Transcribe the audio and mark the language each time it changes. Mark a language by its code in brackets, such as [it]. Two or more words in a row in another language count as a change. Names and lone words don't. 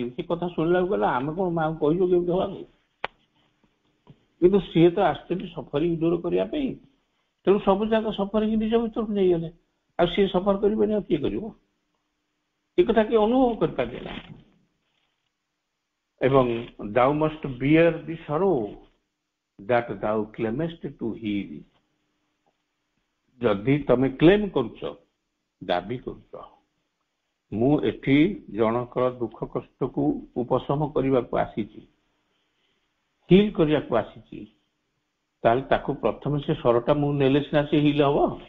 [or] ସେ କଥା ଶୁଣିଲାକୁ ଗଲେ ଆମେ କଣ ମାଆକୁ କହିଛୁ କେମିତି ହବାକୁ, କିନ୍ତୁ ସିଏ ତ ଆସିଛନ୍ତି ସଫରିଂ ଦୂର କରିବା ପାଇଁ। ତେଣୁ ସବୁ ଯାକ ସଫରିଂ ନିଜ ଭିତରକୁ ନେଇଗଲେ। ଆଉ ସିଏ ସଫର କରିବେନି ଆଉ କିଏ କରିବ? ଏ କଥା କିଏ ଅନୁଭବ କରିପାରିଲେ ନା। [en] ଏବଂ thou must bear the sorrow that thou claimest to heal। [or] ଯଦି ତମେ କ୍ଲେମ କରୁଛ, ଦାବି କରୁଛ ମୁଁ ଏଠି ଜଣଙ୍କର ଦୁଃଖ କଷ୍ଟକୁ ଉପଶମ କରିବାକୁ ଆସିଛି, ହିଲ୍ କରିବାକୁ ଆସିଛି, ତାହେଲେ ତାକୁ ପ୍ରଥମେ ସେ ସ୍ୱରଟା ମୁଁ ନେଲେ ସିନା ସେ ହିଲ୍ ହବ।